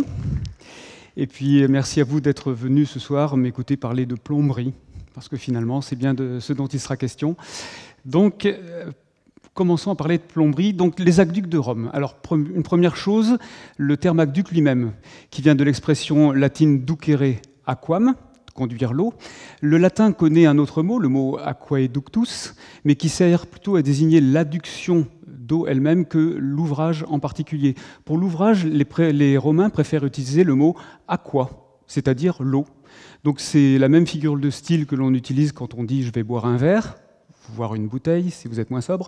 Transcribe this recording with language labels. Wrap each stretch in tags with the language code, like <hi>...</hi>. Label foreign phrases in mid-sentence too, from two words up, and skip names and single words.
<fr>Et puis, merci à vous d'être venus ce soir m'écouter parler de plomberie, parce que finalement, c'est bien de ce dont il sera question. Donc, commençons à parler de plomberie. Donc, les aqueducs de Rome. Alors, une première chose, le terme aqueduc lui-même, qui vient de l'expression latine</fr> <la>ducere aquam,</la> <fr>conduire l'eau. Le latin connaît un autre mot, le mot aquaeductus, mais qui sert plutôt à désigner l'adduction d'eau elle-même que l'ouvrage en particulier. Pour l'ouvrage, les Romains préfèrent utiliser le mot aqua, c'est-à-dire l'eau. Donc c'est la même figure de style que l'on utilise quand on dit « je vais boire un verre », voire une bouteille si vous êtes moins sobre.</fr>